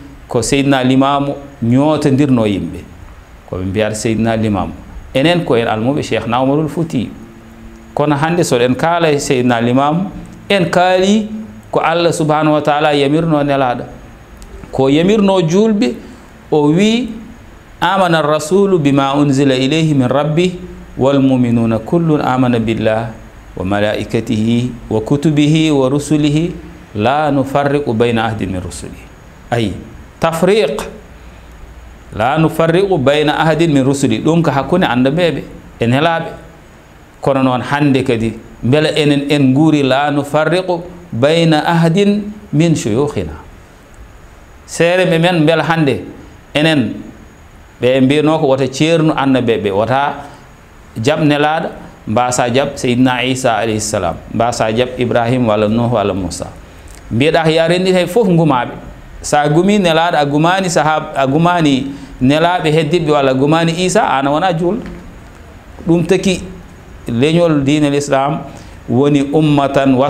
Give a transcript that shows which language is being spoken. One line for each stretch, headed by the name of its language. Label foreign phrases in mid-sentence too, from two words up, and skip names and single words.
Fula: ko seydina limamu ñootodirno yimɓe koɓe mbiyata seydina limamu enen ko en almuɓe cheikh na oumarul fouti kono hande soɗen kaala seydina limamu en kaali ko Allah
Arabic: سبحانه وتعالى
Fula: yamirno nelaɗo ko yamirno julɓe o
Arabic: wi آمن الرسول بما أنزل إليه من ربه والمؤمنون كل آمن بالله وملائكته وكتبه ورسله لا نفرق بين أحد من رسله أي تفريق لا نفرق بين أحد من رسل
Fula: ɗum ko hakkunde annabeɓe e nelaɓe kono noon hande kadi beela enen en guuri
Arabic: لا نفرق بين أحد من شيوخنا
Fula: seereɓe men beela hande enen ɓe mbiyano ko wota ceernu annabeɓe wota jab nelaɗo mbasa jab seydina isa
Arabic: عليه السلام
Fula: mbasa jab ibrahim walla nuh walla moussa mbiyeɗa ya rendi hay foof gumaɓe sa gumi nelaɗo a gumani sahaba a gumani nelaɓe heddiɓe walla gumani isa an wona julɗo ɗum taki leñol dine l'islam woni ummatan